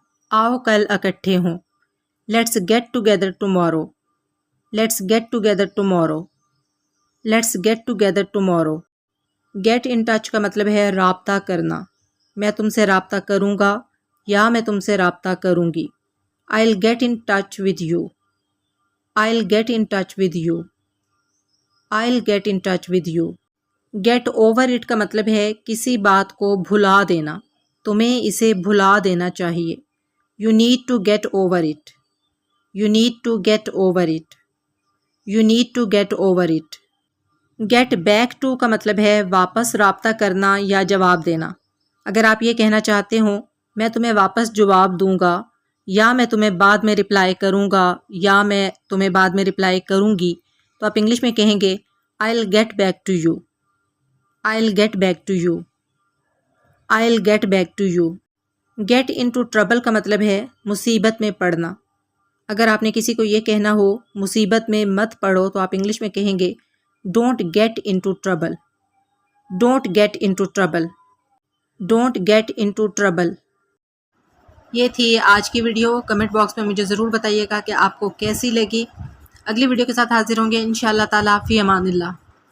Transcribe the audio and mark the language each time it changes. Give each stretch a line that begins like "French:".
Urdu: آؤ کل اکٹھے ہوں.
English: Let's get together tomorrow. Let's get together tomorrow. Let's get together tomorrow.
Urdu: Get in touch کا مطلب ہے رابطہ کرنا. میں تم سے رابطہ کروں گا یا میں تم سے رابطہ کروں گی.
English: I'll get in touch with you. I'll get in touch with you. I'll get in touch with you.
Urdu: Get over it کا مطلب ہے کسی بات کو بھلا دینا. تمہیں اسے بھلا دینا چاہیے.
English: You need to get over it. You need to get over it. You need to get over it.
Urdu: Get back to کا مطلب ہے واپس رابطہ کرنا یا جواب دینا. اگر آپ یہ کہنا چاہتے ہوں میں تمہیں واپس جواب دوں گا یا میں تمہیں بعد میں رپلائی کروں گا یا میں تمہیں بعد میں رپلائی کروں گی تو آپ انگلش میں کہیں گے
English: I'll get back to you. I'll get back to you. I'll get back to you.
Urdu: Get into trouble کا مطلب ہے مصیبت میں پڑنا۔ اگر آپ نے کسی کو یہ کہنا ہو مصیبت میں مت پڑو تو آپ انگلش میں کہیں گے
English: don't get into trouble,
Urdu: don't get into trouble, don't get into trouble. یہ تھی آج کی ویڈیو۔ کمنٹ باکس میں مجھے ضرور بتائیے گا کہ آپ کو کیسی لگی۔ اگلی ویڈیو کے ساتھ حاضر ہوں گے انشاءاللہ تعالیٰ، فی امان اللہ۔